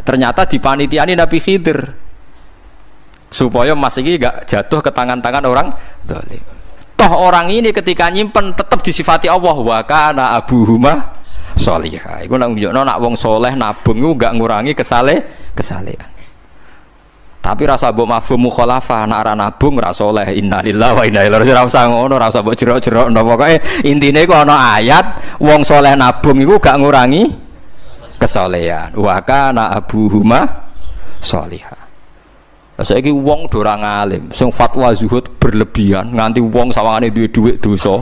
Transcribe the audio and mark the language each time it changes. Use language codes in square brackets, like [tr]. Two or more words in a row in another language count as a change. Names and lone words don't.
[id] Ternyata dipanitiani Nabi Khidir supaya emas [jv] iki gak [id] jatuh ke tangan-tangan orang zalim. Toh orang ini ketika nyimpen tetap disifati Allah [ar] وكان أبوهما صالحا. [jv] Iku nak nunjukno nak wong soleh nabung iku gak ngurangi kesalehan. Tapi rasa mbok [ar] مفهوم مخالفة [jv] nek ora nabung ora saleh. [ar] إنا لله وإنا إليه راجعون. [jv] Ora usah ngono, ora usah mbok jerok-jerok pokoke intine iku ana ayat wong saleh nabung iku gak ngurangi kesalehan. [ar] وكان أبوهما صالحا. [jv] Saiki wong do ora ngalim, sing fatwa zuhud berlebihan nganti wong sawangane duwe dhuwit dosa.